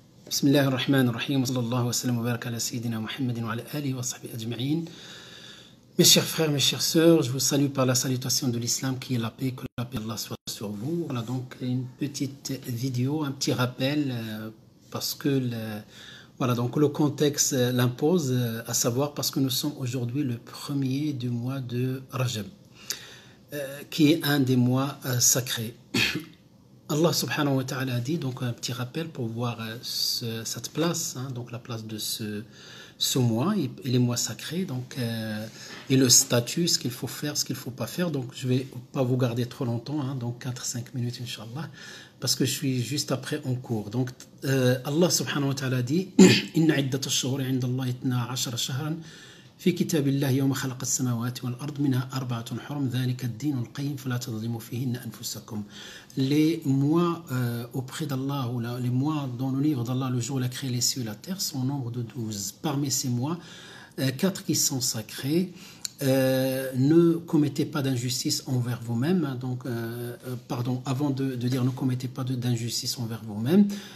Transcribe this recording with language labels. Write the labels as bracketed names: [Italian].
[Arabic] بسم الله الرحمن الرحيم وصلى الله وسلم وبارك على سيدنا محمد وعلى آله وصحبه أجمعين. [French] Mes chers frères, mes chères sœurs, je vous salue par la salutation de l'islam qui est la paix, que la paix d'Allah soit sur vous. Voilà donc une petite vidéo, un petit rappel parce que voilà, donc le contexte l'impose, à savoir parce que nous sommes aujourd'hui le premier du mois de Rajab, qui est un des mois sacrés. [Arabic] Allah subhanahu wa ta'ala [French] a dit, donc un petit rappel pour voir cette place, donc la place de ce mois et les mois sacrés, donc, et le statut, ce qu'il faut faire, ce qu'il ne faut pas faire. Donc je ne vais pas vous garder trop longtemps, donc 4-5 minutes Inch'Allah, parce que je suis juste après en cours. Donc Allah subhanahu wa ta'ala a dit [Arabic] Inna iddat ash-shuhuri 'inda Allahi 12 shahran في كتاب الله يوم خلق السماوات والأرض منها 4 حرم ذلك الدين القيم فلا تظلموا فيهن أنفسكم. [French] Les mois auprès d'Allah, ou les mois dans le livre d'Allah, le jour où il a créé les cieux et la terre, sont au nombre de 12. Parmi ces mois, 4 qui sont sacrés. Ne commettez pas d'injustice envers vous-même. Donc, pardon, avant de dire ne commettez pas d'injustice envers vous-même.